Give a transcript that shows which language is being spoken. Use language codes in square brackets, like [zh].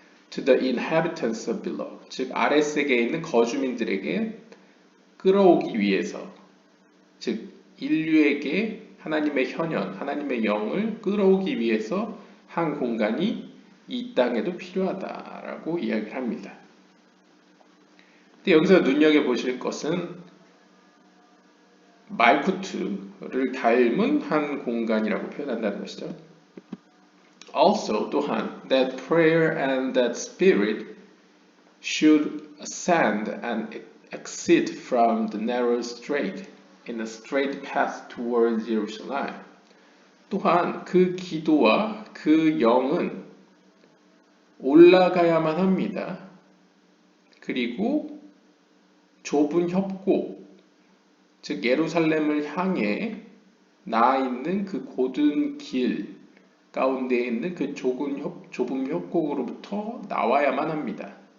[en] To the inhabitants of below, [ko] 즉 아래 세계에 있는 거주민들에게 끌어오기 위해서, 즉 인류에게 하나님의 현현, 하나님의 영을 끌어오기 위해서 한 공간이 이 땅에도 필요하다라고 이야기를 합니다. 근데 여기서 눈여겨보실 것은 말쿠트를 닮은 한 공간이라고 표현한다는 것이죠. [en] Also, [ko] 또한 [en] that prayer and that spirit should ascend and exit from the narrow strait in a straight path towards Jerusalem. [ko] 또한 그 기도와 그 영은 올라가야만 합니다. 그리고 좁은 협곡, 즉 예루살렘을 향해 나아 있는 그 고든 길 가운데 있는 그 좁은 협곡으로부터 나와야만 합니다.